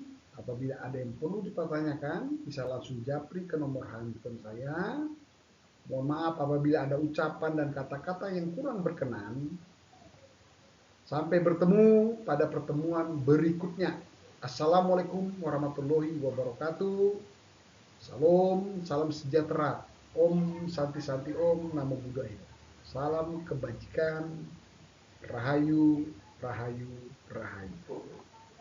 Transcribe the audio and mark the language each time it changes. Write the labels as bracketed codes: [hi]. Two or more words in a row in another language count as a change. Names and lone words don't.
[id] Apabila ada yang perlu dipertanyakan, bisa langsung japri ke nomor handphone saya. Mohon maaf apabila ada ucapan dan kata-kata yang kurang berkenan. Sampai bertemu pada pertemuan berikutnya. [ar] السلام عليكم ورحمة الله وبركاته. [id] Salam, salam sejahtera. [sa] Om Santi Santi Om [pi] Namo Buddhaya. [id] Salam kebajikan. Rahayu, rahayu, rahayu.